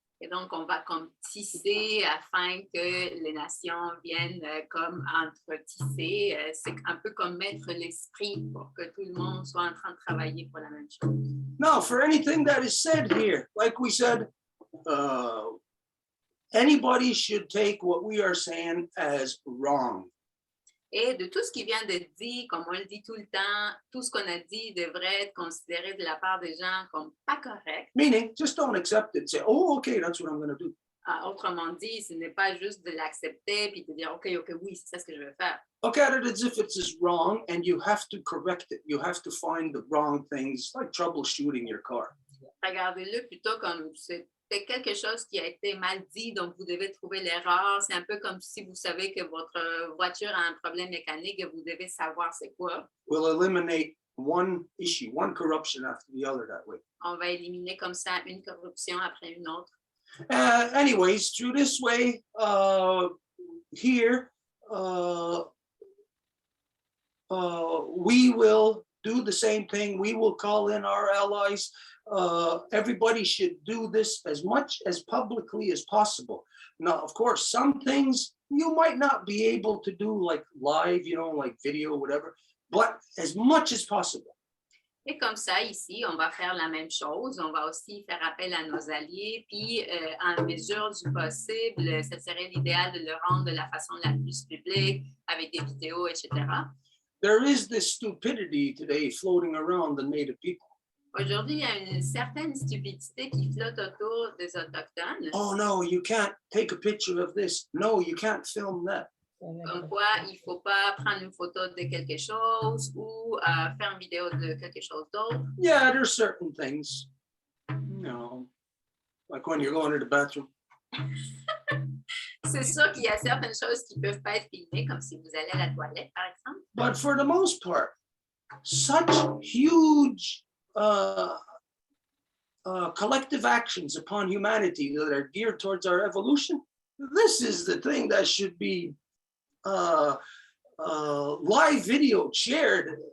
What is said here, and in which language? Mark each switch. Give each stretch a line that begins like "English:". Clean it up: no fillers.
French: Et donc, on va comme tisser afin que les nations viennent comme entre-tisser. C'est un peu comme mettre l'esprit pour que tout le monde soit en train de travailler pour la même chose.
English: Now, for anything that is said here, like we said, anybody should take what we are saying as wrong.
French: Et de tout ce qui vient d'être dit, comme on le dit tout le temps, tout ce qu'on a dit devrait être considéré de la part des gens comme pas correct.
English: Meaning, just don't accept it. Say, oh, okay, that's what I'm going to do.
French: Autrement dit, ce n'est pas juste de l'accepter puis de dire, OK, oui, c'est ça ce que je veux faire.
English: Look at it as if it's wrong and you have to correct it. You have to find the wrong things, like troubleshooting your car.
French: Regardez-le plutôt comme c'est quelque chose qui a été mal dit, donc vous devez trouver l'erreur. C'est un peu comme si vous savez que votre voiture a un problème mécanique et vous devez savoir c'est quoi.
English: We'll eliminate one issue, one corruption after the other that way.
French: On va éliminer comme ça une corruption après une autre.
English: Anyways, through this way, here, we will do the same thing. We will call in our allies. Everybody should do this as much as publicly as possible. Now, of course, some things you might not be able to do like live, like video, whatever, but as much as possible.
French: Et comme ça, ici, on va faire la même chose. On va aussi faire appel à nos alliés. Puis, en mesure du possible, ce serait l'idéal de le rendre de la façon la plus publique, avec des vidéos, etc.
English: There is this stupidity today floating around the Native people.
French: Aujourd'hui, il y a une certaine stupidité qui flotte autour des Autochtones,
English: Oh no, you can't take a picture of this. No, you can't film that.
French: comme quoi il ne faut pas prendre une photo de quelque chose ou faire une vidéo de quelque chose d'autre.
English: Yeah, there's certain things, you know, like when you're going to the bathroom.
French: C'est sûr qu'il y a certaines choses qui ne peuvent pas être filmées, comme si vous allez à la toilette, par exemple.
English: But for the most part, such huge collective actions upon humanity that are geared towards our evolution, this is the thing that should be live video shared.